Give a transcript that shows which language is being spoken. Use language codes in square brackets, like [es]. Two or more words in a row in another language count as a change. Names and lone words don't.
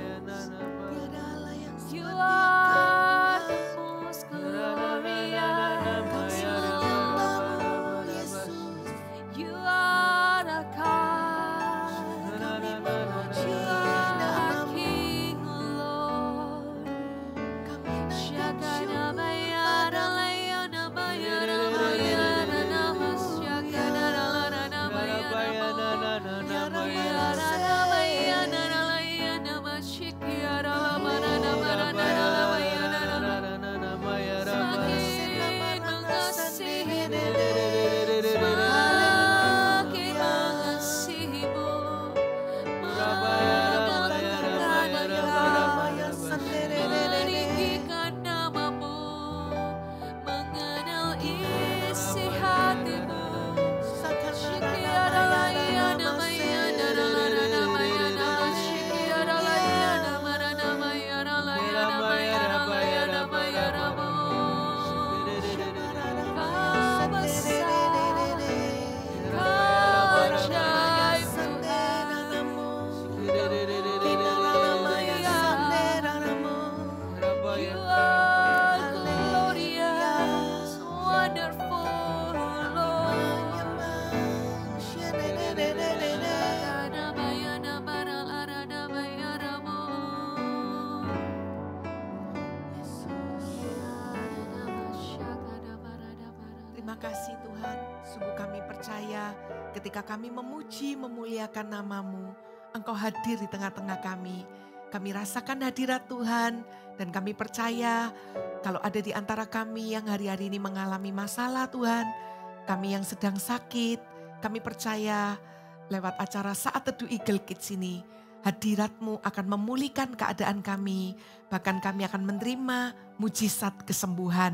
[en] You are the most glorious. You are the God. You are our King, Lord. Shakana bayara layana bayara bayara namas shakana lalana bayara bayara bayana layana mashikyara bayana bayana [id] semakin mengasihimu, semakin mengasihimu, meninggikan namamu, mengenal isi hatimu. Shikyara layana mayana lalana mayana mashikyara layana marana mayana layana mayana layana mayana mo. Kau besar, kau ajaib Tuhan. [en] You are glorious, wonderful, Lord. Shakana bayana baralarana bayana mo. [id] Terima kasih Tuhan, sungguh kami percaya ketika kami memuji, memuliakan nama-Mu, Engkau hadir di tengah-tengah kami. Kami rasakan hadirat Tuhan dan kami percaya kalau ada di antara kami yang hari-hari ini mengalami masalah Tuhan, kami yang sedang sakit, kami percaya lewat acara Saat Teduh Eagle Kids ini, hadirat-Mu akan memulihkan keadaan kami, bahkan kami akan menerima mujizat kesembuhan.